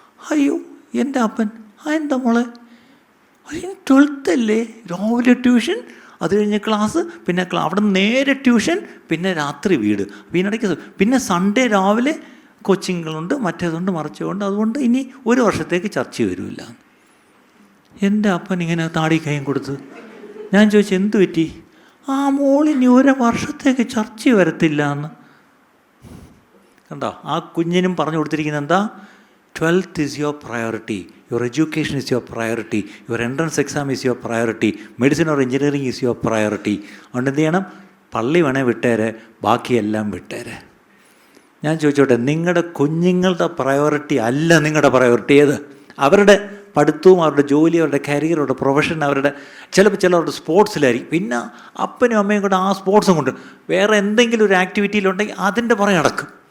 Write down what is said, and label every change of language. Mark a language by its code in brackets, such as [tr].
[ml] അയ്യോ എൻ്റെ അപ്പൻ, എന്താ മോളെ? 12th അല്ലേ, രാവിലെ ട്യൂഷൻ, അത് കഴിഞ്ഞ് ക്ലാസ്, പിന്നെ അവിടെ നിന്ന് നേരെ ട്യൂഷൻ, പിന്നെ രാത്രി വീട്, ഇതിനിടയ്ക്ക് പിന്നെ സൺഡേ രാവിലെ കോച്ചിങ്ങുകളുണ്ട്, മറ്റേതുണ്ട് മറിച്ചുകൊണ്ട്, അതുകൊണ്ട് ഇനി ഒരു വർഷത്തേക്ക് ചർച്ച വരില്ല. എൻ്റെ അപ്പൻ ഇങ്ങനെ താടി കൈയും കൊടുത്ത് ഞാൻ ചോദിച്ചു, എന്ത് പറ്റി? ആ മോളിനി 1 വർഷത്തേക്ക് ചർച്ച വരത്തില്ല എന്ന്. കണ്ടോ, ആ കുഞ്ഞിനും പറഞ്ഞു കൊടുത്തിരിക്കുന്നത് എന്താ? [en] 12th is your priority, your education is your priority, your entrance exam is your priority, medicine or engineering is your priority. [ml] അതുകൊണ്ട് എന്ത് ചെയ്യണം? പള്ളി വേണേ വിട്ടേരെ, ബാക്കിയെല്ലാം വിട്ടേരെ. ഞാൻ ചോദിച്ചോട്ടെ, നിങ്ങളുടെ കുഞ്ഞുങ്ങളുടെ പ്രയോറിറ്റി അല്ല നിങ്ങളുടെ പ്രയോറിറ്റി ഏത്? അവരുടെ പഠിത്തവും അവരുടെ ജോലി, അവരുടെ കരിയർ, അവരുടെ പ്രൊഫഷൻ, അവരുടെ ചിലവരുടെ സ്പോർട്സിലായിരിക്കും. പിന്നെ അപ്പനും അമ്മയും കൂടെ ആ സ്പോർട്സും കൊണ്ട് വേറെ എന്തെങ്കിലും ഒരു ആക്ടിവിറ്റിയിലുണ്ടെങ്കിൽ അതിൻ്റെ പുറകെ നടക്കും.